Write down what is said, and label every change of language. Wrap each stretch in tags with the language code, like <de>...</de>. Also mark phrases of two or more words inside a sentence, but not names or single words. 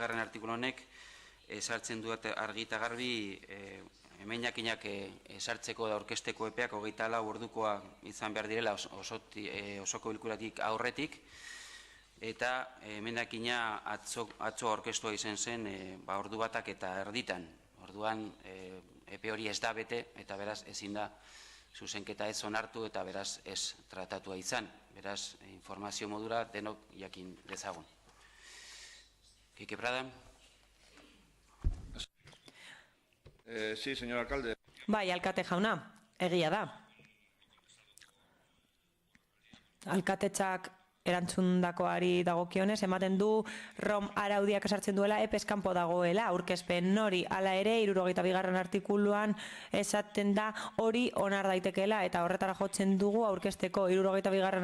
<eu>artikulu honek, esartzen duet argi eta garbi emendakinak esartzeko da aurkezteko epeak 24 ordukoa izan behar direla osoko bilkuratik aurretik, eta emendakina atzo aurkeztua izan zen ordu batak eta erditan. Orduan epe hori ez da bete eta beraz ezin da zuzenketa ez onartu eta beraz ez tratatua izan. Beraz, informazio modura denok jakin dezagun. Kike Prada.</eu> <es>Sí, señor alcalde.</es> <eu>Bai, alkate jauna, egia da. Alkatetxak erantzundakoari dagokionez, ematen du ROM araudiak esartzen duela epez kanpo dagoela, aurkezpen hori, hala ere, 62. artikuluan esaten da hori onar daitekeela, eta horretara jotzen dugu aurkezteko 62.</eu>